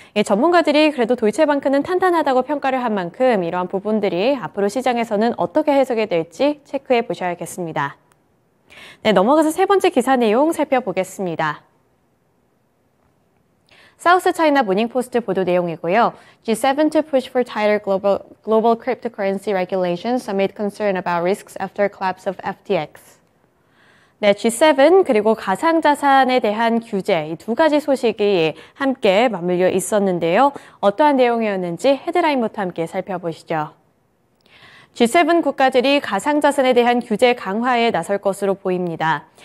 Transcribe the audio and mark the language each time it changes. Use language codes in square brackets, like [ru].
[ko] 전문가들이 그래도 도이체방크는 탄탄하다고 평가를 한 만큼 이러한 부분들이 앞으로 시장에서는 어떻게 해석이 될지 체크해 보셔야겠습니다. 네, 넘어가서 세 번째 기사 내용 살펴보겠습니다. 사우스 차이나 모닝포스트 보도 내용이고요. [en] G7 to push for tighter global cryptocurrency regulations amid concern about risks after collapse of FTX. [ko] 네, G7 그리고 가상자산에 대한 규제 이 두 가지 소식이 함께 맞물려 있었는데요. 어떠한 내용이었는지 헤드라인부터 함께 살펴보시죠. G7 국가들이 가상자산에 대한 규제 강화에 나설 것으로 보입니다.